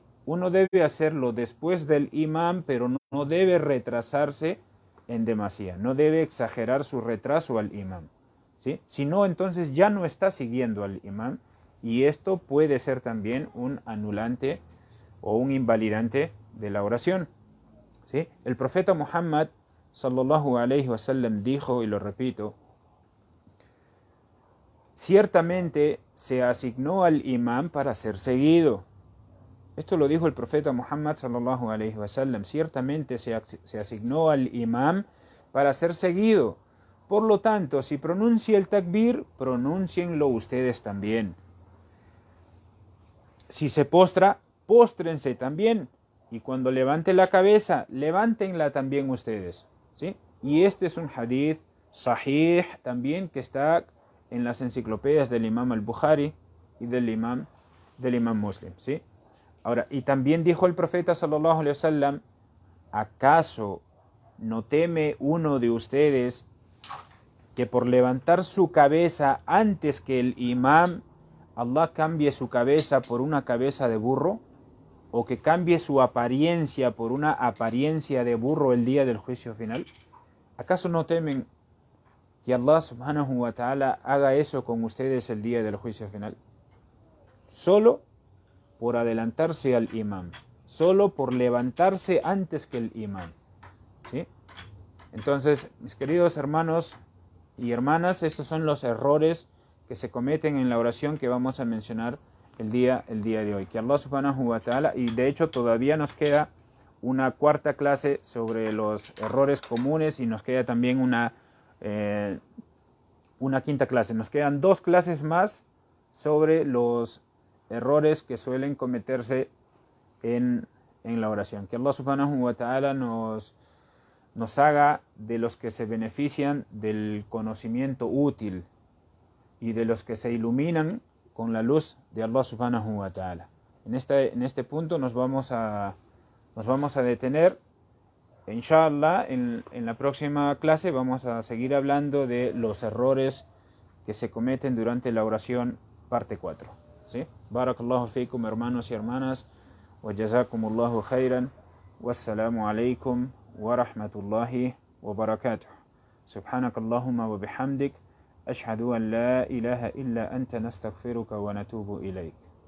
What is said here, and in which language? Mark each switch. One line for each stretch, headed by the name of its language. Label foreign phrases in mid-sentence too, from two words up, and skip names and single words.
Spanish: Uno debe hacerlo después del imam, pero no debe retrasarse en demasía, no debe exagerar su retraso al imam, ¿sí? Si no, entonces ya no está siguiendo al imam, y esto puede ser también un anulante o un invalidante de la oración, ¿sí? El profeta Muhammad
Arabic: صلى الله عليه وسلم
Spanish: dijo, y lo repito, ciertamente se asignó al imam para ser seguido. Esto lo dijo el profeta Muhammad
Arabic: صلى الله عليه وسلم.
Spanish: Ciertamente se asignó al imam para ser seguido. Por lo tanto, si pronuncia el takbir, pronúncienlo ustedes también. Si se postra, póstrense también. Y cuando levante la cabeza, levántenla también ustedes, ¿sí? Y este es un
Arabic: حديث صحيح
Spanish: también que está en las enciclopedias del imam al-Bukhari y del imam Muslim, ¿sí? Ahora, y también dijo el profeta
Arabic: صلى الله عليه وسلم,
Spanish: ¿acaso no teme uno de ustedes que por levantar su cabeza antes que el imam, Allah cambie su cabeza por una cabeza de burro? ¿O que cambie su apariencia por una apariencia de burro el día del juicio final? ¿Acaso no temen que Allah
Arabic: سبحانه وتعالى
Spanish: haga eso con ustedes el día del juicio final? Solo por adelantarse al imam, solo por levantarse antes que el imam, ¿sí? Entonces, mis queridos hermanos y hermanas, estos son los errores que se cometen en la oración que vamos a mencionar el día de hoy. Que Allah
Arabic: سبحانه وتعالى,
Spanish: y de hecho todavía nos queda una cuarta clase sobre los errores comunes y nos queda también una quinta clase. Nos quedan 2 clases más sobre los errores que suelen cometerse en la oración. Que Allah
Arabic: سبحانه وتعالى
Spanish: nos haga de los que se benefician del conocimiento útil y de los que se iluminan con la luz de Allah
Arabic: سبحانه وتعالى.
Spanish: En este punto nos vamos a detener. Inshallah, en la próxima clase vamos a seguir hablando de los errores que se cometen durante la oración, parte 4. ¿Sí?
Arabic: بارك الله فيكم,
Spanish: hermanos y hermanas,
Arabic: وجزاكم الله خيرا، والسلام عليكم ورحمة الله وبركاته. سبحانك اللهم وبحمدك، أشهد أن لا إله إلا أنت نستغفرك ونتوب إليك.